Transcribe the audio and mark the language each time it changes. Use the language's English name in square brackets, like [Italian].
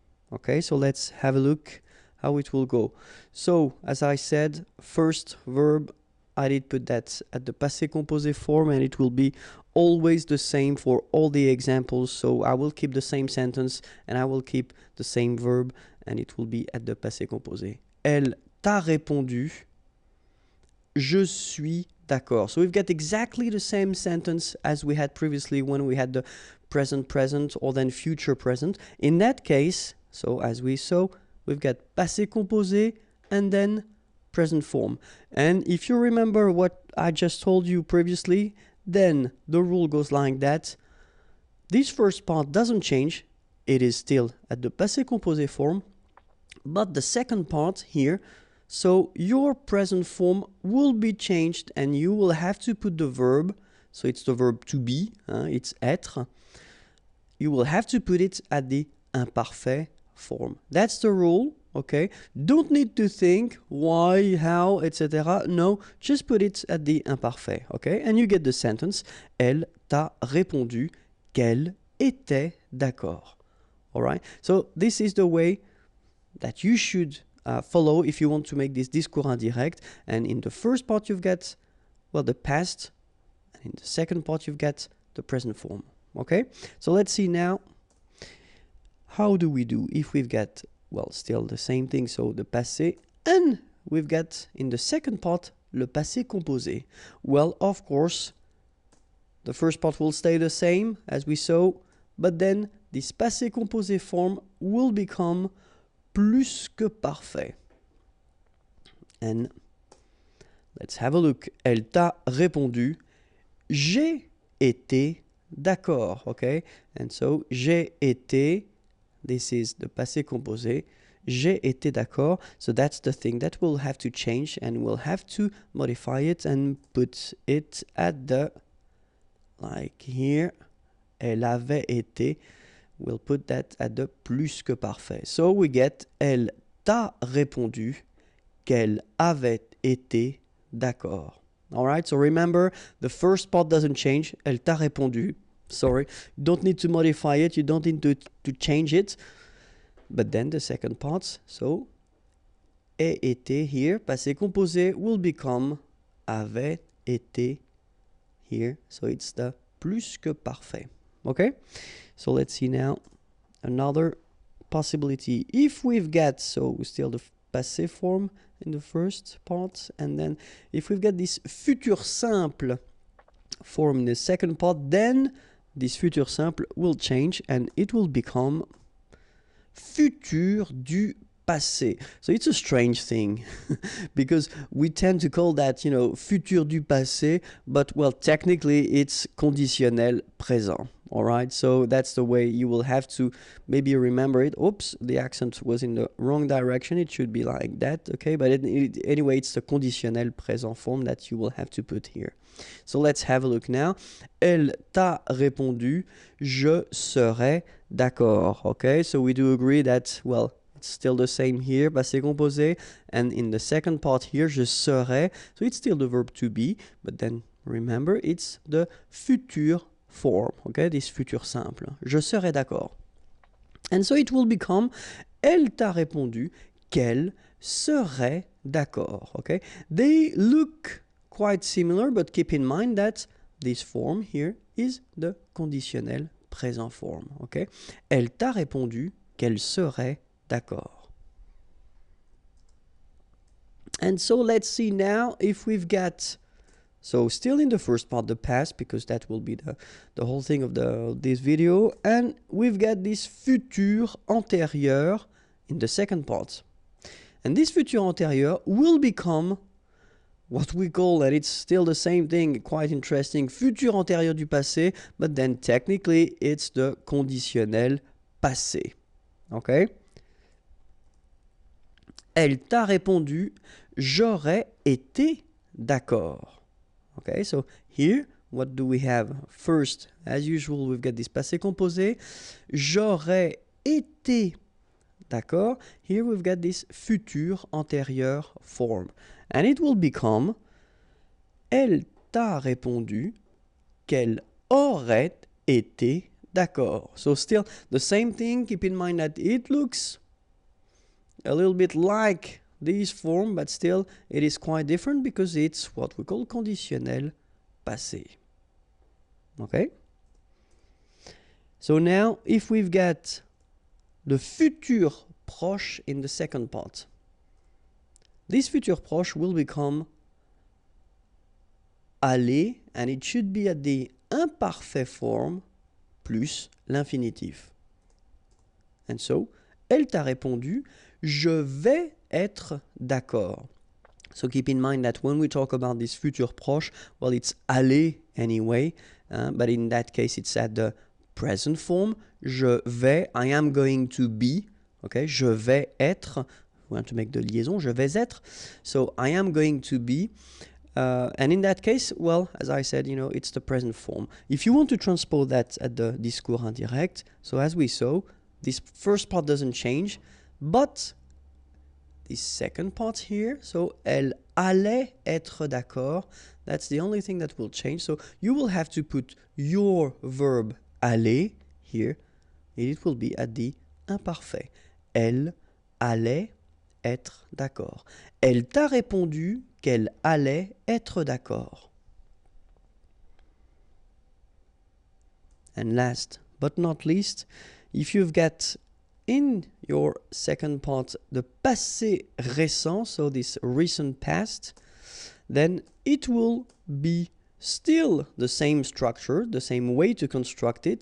[English] Okay, so let's have a look how it will go. So, as I said, first verb, I did put that at the passé composé form, and it will be always the same for all the examples. So I will keep the same sentence and I will keep the same verb, and it will be at the passé composé. [French] Elle t'a répondu, je suis d'accord. [English] So we've got exactly the same sentence as we had previously when we had the present present or then future present. In that case, so as we saw, we've got passé composé and then present form. And if you remember what I just told you previously, then the rule goes like that. This first part doesn't change. It is still at the passé composé form. But the second part here, so your present form will be changed and you will have to put the verb, so it's the verb to be, it's être. You will have to put it at the imparfait form. That's the rule, okay? Don't need to think why, how, etc. No, just put it at the imparfait, okay? And you get the sentence, [French] elle t'a répondu qu'elle était d'accord. [English] All right? So this is the way that you should follow if you want to make this discours indirect. And in the first part you've got, well, the past, and in the second part you've got the present form. Okay, so let's see now, how do we do if we've got, well, still the same thing, so the passé, and we've got in the second part le passé composé. Well, of course, the first part will stay the same as we saw, but then this passé composé form will become plus que parfait. And let's have a look. [French] Elle t'a répondu, j'ai été d'accord, okay? [English] And so, j'ai été, this is the passé composé, [French] j'ai été d'accord. [English] So that's the thing that we'll have to change, and we'll have to modify it and put it at the, like here, [French] elle avait été. [English] We'll put that at the plus que parfait. So we get, [French] elle t'a répondu qu'elle avait été d'accord. [English] All right, so remember, the first part doesn't change. [French] Elle t'a répondu. [English] Sorry, you don't need to modify it. You don't need to change it. But then the second part, so ait été here, passé composé, will become avait été here. So it's the plus que parfait. Okay, so let's see now another possibility. If we've got, so still the passé form in the first part, and then if we've got this futur simple form in the second part, then this futur simple will change and it will become futur du passé. So it's a strange thing because we tend to call that, you know, futur du passé, but well, technically it's conditionnel présent. All right, so that's the way you will have to maybe remember it. Oops, the accent was in the wrong direction. It should be like that, okay? But anyway, it's the conditionnel présent form that you will have to put here. So let's have a look now. [French] Elle t'a répondu, je serai d'accord. [English] Okay, so we do agree that, well, it's still the same here, passé composé, and in the second part here, je serai. So it's still the verb to be, but then remember, it's the futur form, okay, this futur simple. [French] Je serai d'accord. [English] And so it will become, [French] elle t'a répondu qu'elle serait d'accord, okay? [English] They look quite similar, but keep in mind that this form here is the conditionnel présent form, okay? [French] Elle t'a répondu qu'elle serait d'accord. [English] And so let's see now if we've got, so still in the first part, the past, because that will be the whole thing of this video, and we've got this futur antérieur in the second part. And this futur antérieur will become what we call, and it's still the same thing, quite interesting, futur antérieur du passé, but then technically it's the conditionnel passé. Okay? [French] Elle t'a répondu, j'aurais été d'accord. [English] Okay, so here, what do we have? First, as usual, we've got this passé composé. [French] J'aurais été d'accord. [English] Here we've got this futur antérieur form. And it will become [French] elle t'a répondu qu'elle aurait été d'accord. [English] So still the same thing. Keep in mind that it looks a little bit like this form, but still it is quite different because it's what we call conditionnel passé. Okay? So now if we've got the futur proche in the second part, this futur proche will become aller, and it should be at the imparfait form plus l'infinitif. And so, [French] elle t'a répondu, je vais être d'accord. [English] So keep in mind that when we talk about this futur proche, well, it's aller anyway, but in that case, it's at the present form. [French] Je vais, [English] I am going to be, okay, [French] je vais être, [English] we want to make the liaison, je vais être. So I am going to be, and in that case, well, as I said, you know, it's the present form. If you want to transpose that at the discours indirect, so as we saw, this first part doesn't change, but this second part here, so [French] elle allait être d'accord, [English] that's the only thing that will change. So you will have to put your verb aller here, and it will be at the imparfait. [French] Elle allait être d'accord. Elle t'a répondu qu'elle allait être d'accord. [English] And last but not least, if you've got in your second part the passé récent, so this recent past, then it will be still the same structure, the same way to construct it.